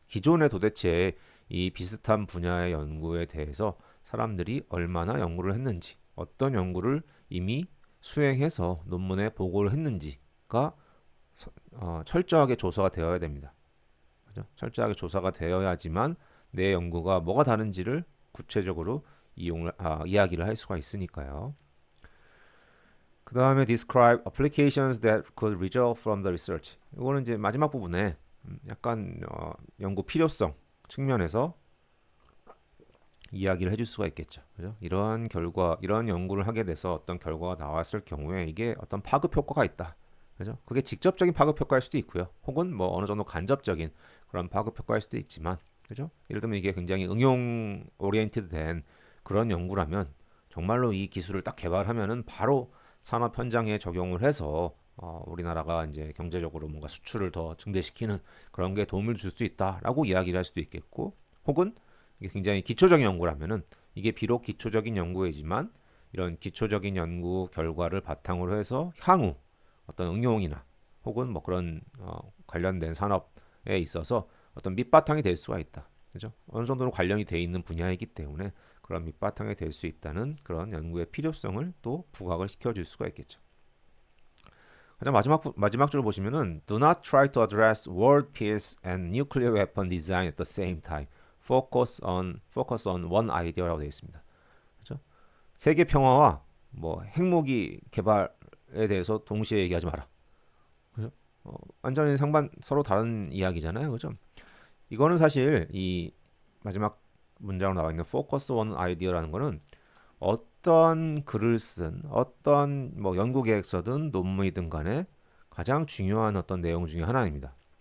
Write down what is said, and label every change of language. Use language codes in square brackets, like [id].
[ko] 기존에 도대체 이 비슷한 분야의 연구에 대해서 사람들이 얼마나 연구를 했는지, 어떤 연구를 이미 수행해서 논문에 보고를 했는지가 철저하게 조사가 되어야 됩니다. 그죠? 철저하게 조사가 되어야지만 내 연구가 뭐가 다른지를 구체적으로 이야기를 할 수가 있으니까요. 그 다음에 [en] describe applications that could result from the research. [ko] 이거는 이제 마지막 부분에 약간 연구 필요성 측면에서 이야기를 해줄 수가 있겠죠. 그죠? 이러한 결과, 이러한 연구를 하게 돼서 어떤 결과가 나왔을 경우에 이게 어떤 파급 효과가 있다. 그죠? 그게 직접적인 파급 효과일 수도 있고요. 혹은 뭐 어느 정도 간접적인 그런 파급 효과일 수도 있지만, 그죠? 예를 들면 이게 굉장히 응용 오리엔티드 된 그런 연구라면 정말로 이 기술을 딱 개발하면은 바로 산업 현장에 적용을 해서 우리나라가 이제 경제적으로 뭔가 수출을 더 증대시키는 그런 게 도움을 줄 수 있다라고 이야기를 할 수도 있겠고, 혹은 이게 굉장히 기초적인 연구라면은 이게 비록 기초적인 연구이지만 이런 기초적인 연구 결과를 바탕으로 해서 향후 어떤 응용이나 혹은 뭐 그런 관련된 산업에 있어서 어떤 밑바탕이 될 수가 있다. 그죠? 어느 정도로 관련이 돼 있는 분야이기 때문에 그런 밑바탕이 될 수 있다는 그런 연구의 필요성을 또 부각을 시켜줄 수가 있겠죠. 가장 마지막 줄 보시면은 [en] Do not try to address world peace and nuclear weapon design at the same time. Focus on one idea라고 [ko] 되어 있습니다. 그렇죠? 세계 평화와 뭐 핵무기 개발에 대해서 동시에 얘기하지 마라. 그죠? 완전히 서로 다른 이야기잖아요, 그죠? 이거는 사실 이 마지막 문장으로 나와 있는 [en] focus on idea [ko] 라는 거는 어떤 글을 쓴 어떤 뭐 연구 계획서든 논문이든 간에 가장 중요한 어떤 내용 중에 하나입니다.